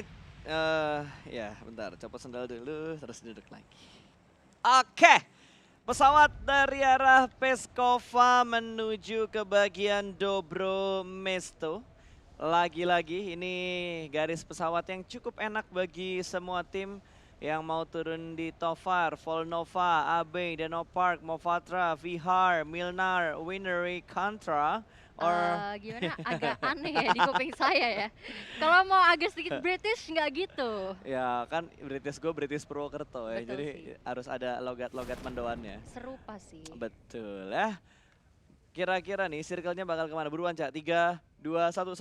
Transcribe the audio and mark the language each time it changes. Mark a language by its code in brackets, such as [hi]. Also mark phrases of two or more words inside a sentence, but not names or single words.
[id] Ya bentar, copot sendal dulu, terus duduk lagi. Oke, pesawat dari arah Peskova menuju ke bagian Dobro Mesto. Lagi-lagi ini garis pesawat yang cukup enak bagi semua tim yang mau turun di Tofar, Volnova, AB, Denopark, Movatra, Vihar, Milnar, Winery, Contra, or Gimana? Agak aneh ya di kuping saya ya. Kalau mau agak sedikit British nggak gitu. ya kan British Purwokerto ya, Betul jadi sih. harus ada logat-logat mendoannya. Serupa sih. Betul ya. Kira-kira nih circle-nya bakal kemana? Buruan Cak, 3, 2, 1.